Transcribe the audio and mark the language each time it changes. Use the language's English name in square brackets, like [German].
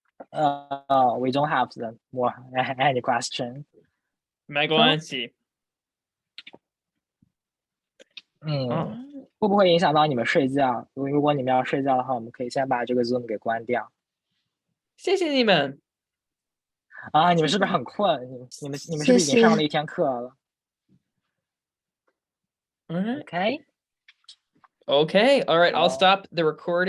[English] We don't have more any question. [Chinese] 没关系。会不会影响到你们睡觉？如果你们要睡觉的话，我们可以先把这个 Zoom 给关掉。谢谢你们。你们是不是很困？你们是不是已经上了1天课了？Okay. [English] Okay. All right. I'll stop the recording.